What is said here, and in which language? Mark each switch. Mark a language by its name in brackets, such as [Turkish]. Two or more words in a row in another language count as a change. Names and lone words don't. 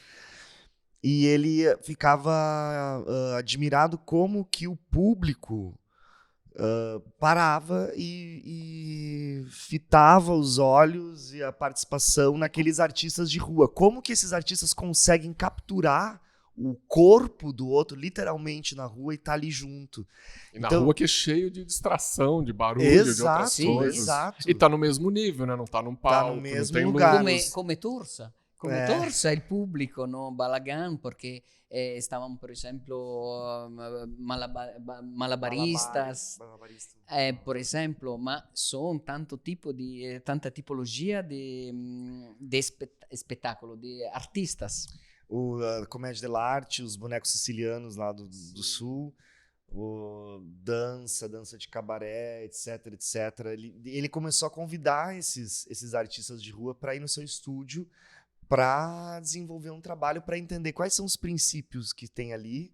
[Portuguese] E ele ficava admirado como que o público parava e fitava os olhos e a participação naqueles artistas de rua. Como que esses artistas conseguem capturar o corpo do outro, literalmente, na rua e tá ali junto. E na rua que é cheio de distração, de barulho, de outras sim, coisas. Exato. E tá no mesmo nível, né? Não tá num palco, no mesmo não tem lugar. luz. [Italian] Come Torsa. Come Torsa il pubblico, no? Balagan, perché stavano, per esempio, malabaristas, per esempio, ma sono tanta tipologia di spettacolo, di artistas. [Portuguese] A Comédia dell'arte, os bonecos sicilianos lá do sul, dança de cabaré, etc, etc. Ele começou a convidar esses artistas de rua para ir no seu estúdio para desenvolver um trabalho, para entender quais são os princípios que tem ali.